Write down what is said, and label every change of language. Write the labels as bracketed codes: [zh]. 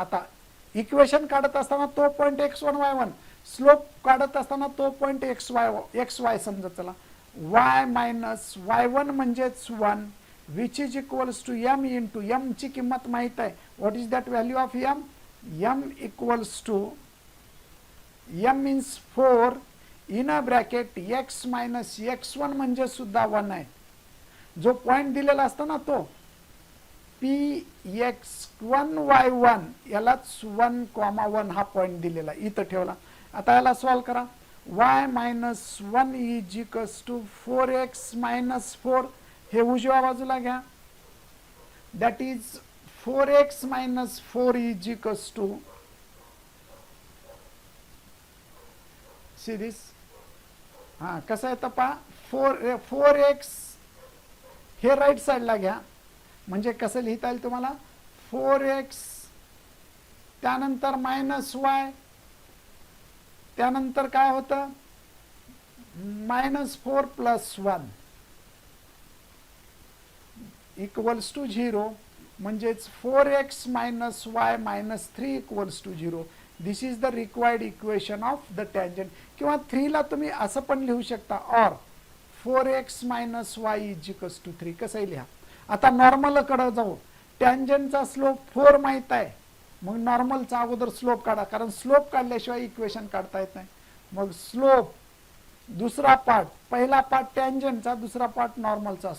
[mr] आता इक्वेशन काढत असताना तो पॉइंट x1 y1, स्लोप काढत असताना तो पॉइंट xy समजा. चला y मायनस y1 म्हणजेच 1 [en] which is equals to m into m [mr] ची किंमत माहित आहे. [en] What is that value of m? m equals to m means 4 in a bracket x minus x1 [mr] म्हणजे सुद्धा 1 आहे. जो पॉइंट दिलेला असतो ना तो px1 y1 यालाच 1, 1 हा पॉइंट दिलेला इथं ठेवला. आता याला सॉल्व करा. [en] y minus 1 is equals to 4x minus 4. [mr] हे उजव्या बाजूला घ्या. [en] that is 4x minus 4 is equals to, see this, [mr] हाँ कसं आहे तपा 4x हे राईट साईडला घ्या म्हणजे कसं लिहिता येईल तुम्हाला 4x त्यानंतर मायनस y त्यानंतर काय होतं -4 प्लस 1 इक्वल्स टू 0. [en] म्हणजेच 4x minus y minus 3 equals to 0. This is the required equation of the tangent. [mr] किंवा 3 ला तुम्ही असं पण लिहू शकता और [en] 4x minus y is equals to 3 [mr] कसंही लिहा. आता नॉर्मल कडे जाऊ. टँजंटचा स्लोप 4 माहित आहे, मग नॉर्मलचा अगोदर स्लोप काढा कारण स्लोप काढल्याशिवाय इक्वेशन काढता येत नाही. मग स्लोप दुसरा पार्ट, पहिला पार्ट टँजंटचा, दुसरा पार्ट नॉर्मलचा.